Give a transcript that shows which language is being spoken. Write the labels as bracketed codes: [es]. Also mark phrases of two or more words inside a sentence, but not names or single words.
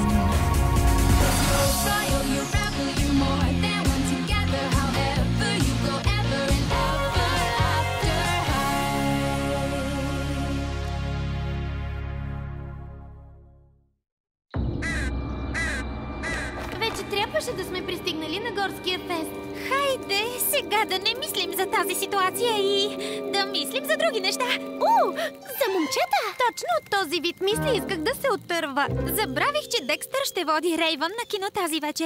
[en] You're royal, you're rebel, you're more than one together. However you go, ever and ever after high. [bg] Вече трябваше да сме пристигнали на горския фест. Хайде, сега да не мислим за тази ситуация и да мислим за други неща. За момчета! Точно от този вид мисли исках да се отърва. Забравих, че Декстър ще води Рейвън на кино тази вечер.